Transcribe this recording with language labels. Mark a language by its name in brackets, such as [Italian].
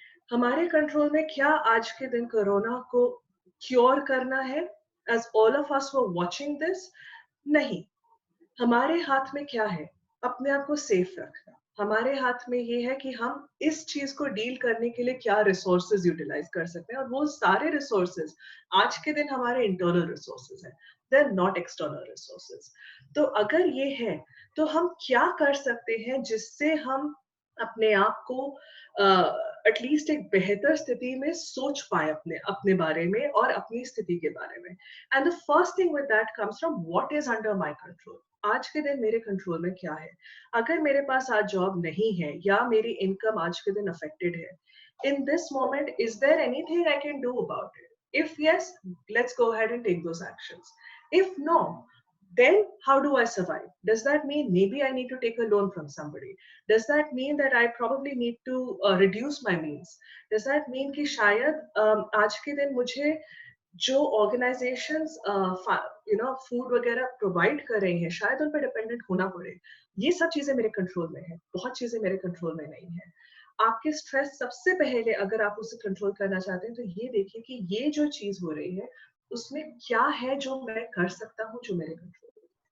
[Hindi] हमारे कंट्रोल में क्या आज के दिन कोरोना को क्योर करना है, [English] As all of us were watching this? [Hindi] नहीं। हमारे हाथ में क्या है? अपने आप को सेफ रखना। हमारे हाथ में ये है कि हम इस चीज को डील करने के लिए क्या रिसोर्सेज यूटिलाइज कर सकते हैं, और वो सारे रिसोर्सेज आज के दिन हमारे इंटरनल रिसोर्सेज हैं। [English] they're not external resources. [Hindi] तो अगर ये है, तो हम क्या कर सकते हैं जिससे हम अपने आप को एटलीस्ट एक बेहतर स्थिति में सोच पाए अपने अपने बारे में और अपनी स्थिति के बारे में. [English] And the first thing with that comes from what is under my control. [Hindi] आज के दिन मेरे कंट्रोल में क्या है? अगर मेरे पास आज जॉब नहीं है या मेरी इनकम आज के दिन अफेक्टेड है, [English] in this moment, is there anything I can do about it? If yes, let's go ahead and take those actions. If no, then how do I survive? Does that mean maybe I need to take a loan from somebody? Does that mean that I probably need to reduce my means? Does that mean [Hindi] कि शायद आज के दिन मुझे जो organisations food वगैरह provide कर रहे हैं शायद उन पर डिपेंडेंट होना पड़े. ये सब चीजें मेरे कंट्रोल में है, बहुत चीजें मेरे कंट्रोल में नहीं है. आपके स्ट्रेस सबसे पहले अगर आप उसे कंट्रोल करना चाहते हैं तो ये देखिए कि ये जो चीज हो रही है उसमें क्या है जो मैं कर सकता हूँ जो मेरे कंट्रोल में.